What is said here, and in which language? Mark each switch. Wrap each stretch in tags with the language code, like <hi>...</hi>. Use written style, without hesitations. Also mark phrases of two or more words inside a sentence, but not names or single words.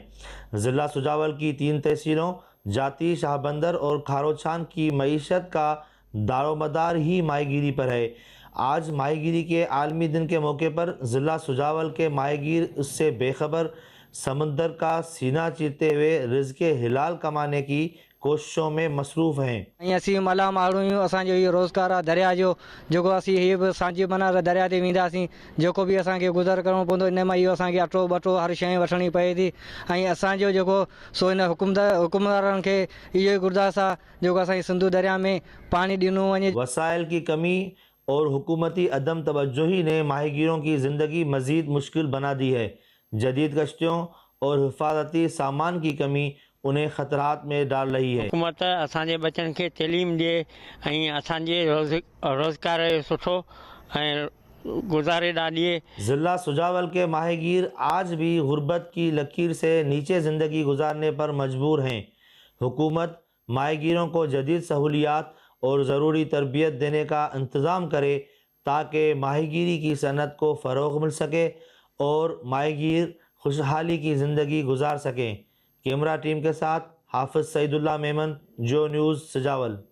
<ur>ضلع سجاول کی 3 تحصیلوں جاتی، شاہبندر اور کھاروچھان کی معیشت کا دارومدار ہی ماہی گیری پر ہے. آج ماہی گیری کے عالمی دن کے موقع پر ضلع سجاول کے ماہی گیر اس سے بے خبر سمندر کا سینہ چیرتے ہوئے رزق حلال کمانے کی کوششوں میں مصروف ہیں.</ur> <sd>असीं मला माण्हू आहियूं, असांजो इहो रोज़गार आहे दरिया जो, जेको असीं हीअ बि सांझी माना दरिया ते वेंदासीं, जेको बि असांखे गुज़र करिणो पवंदो, इन मां इहो असांखे अटो बटो हर शइ वठणी पए थी। ऐं असांजो जेको सो इन हुकुमदारनि खे इहो ई गुरदास आहे जेको असांखे सिंधु दरिया में पानी ॾिनो वञे।</sd> <ur>وسائل کی کمی اور حکومتی عدم توجہی نے ماہی گیروں کی زندگی مزید مشکل بنا دی ہے. جدید کشتیوں اور حفاظتی سامان کی کمی انہیں خطرات میں ڈال رہی ہے.</ur> <sd>हुकूमत असांजे बच्चन खे तइलीम ॾिए ऐं असांजे रोज़गार सुठो ऐं गुज़ारे ॾिए।</sd> <ur>ضلع سجاول کے ماہی گیر آج بھی غربت کی لکیر سے نیچے زندگی گزارنے پر مجبور ہیں. हुकूमत ماہی گیروں کو جدید سہولیات اور ضروری تربیت دینے کا انتظام کرے تاکہ ماہی گیری کی صنعت کو فروغ مل سکے اور ماہی گیر خوشحالی کی زندگی گزار سکیں۔ کیمرہ ٹیم کے ساتھ حافظ سعید اللہ میمن، جو نیوز، سجاول۔</ur>